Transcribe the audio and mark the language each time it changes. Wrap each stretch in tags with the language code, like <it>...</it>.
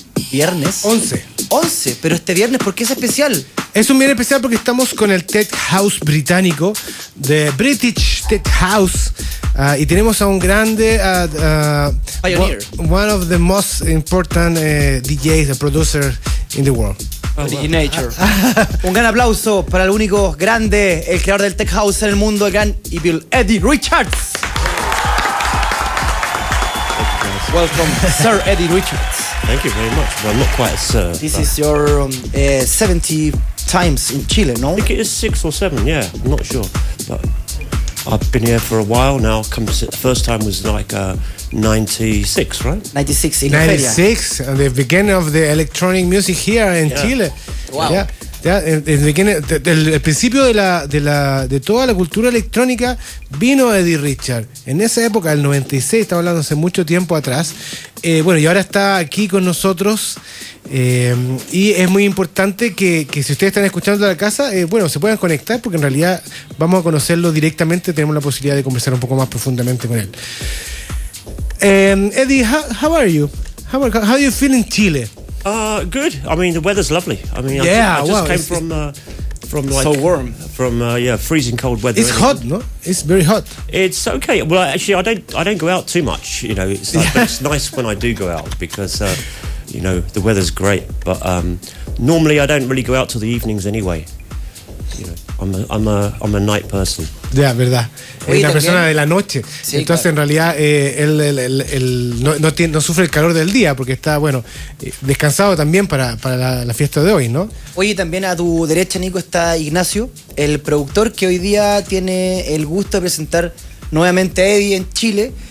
<es>viernes 11, pero este viernes, ¿por qué es especial? Es un viernes especial porque estamos con el Tech House británico,</es> <en>The British Tech House,</en> <es>y tenemos a un grande,</es> <en>Pioneer, one of the most important DJs, producer in the world. Originator.</en> <es>Un gran aplauso para el único grande, el creador del Tech House en el mundo, el gran Evil Eddie Richards.</es> <en>Welcome, Sir Eddie Richards. Thank you very much. Well, not quite a sir. This is your 70 times in Chile, no? I think it is 6 or 7, yeah. I'm not sure. But I've been here for a while now. The first time was like 96, right? 96 in la feria. 96, the beginning of the electronic music here in Chile. Wow. Yeah.</en> <es>El principio de toda la cultura electrónica vino Eddie Richards. En esa época, el 96, estamos hablando hace mucho tiempo atrás. Y ahora está aquí con nosotros. Y es muy importante que si ustedes están escuchando de la casa, se puedan conectar, porque en realidad vamos a conocerlo directamente. Tenemos la posibilidad de conversar un poco más profundamente con él.</es> <en>Eddie, how are you? How do you feel in Chile? Good. I mean, the weather's lovely. I mean, yeah, I just came from like so warm. From freezing cold weather. It's hot, no? It's very hot. It's okay. Well, actually, I don't go out too much. You know, it's like, but it's nice when I do go out because the weather's great. But normally I don't really go out till the evenings anyway. You know, I'm a night person.</en> <es>Ya, verdad. Es una persona de la noche. Sí, entonces, claro. en realidad, él no sufre el calor del día porque está, descansado también para la fiesta de hoy, ¿no? Oye, también a tu derecha, Nico, está Ignacio, el productor que hoy día tiene el gusto de presentar nuevamente a Eddie en Chile.</es>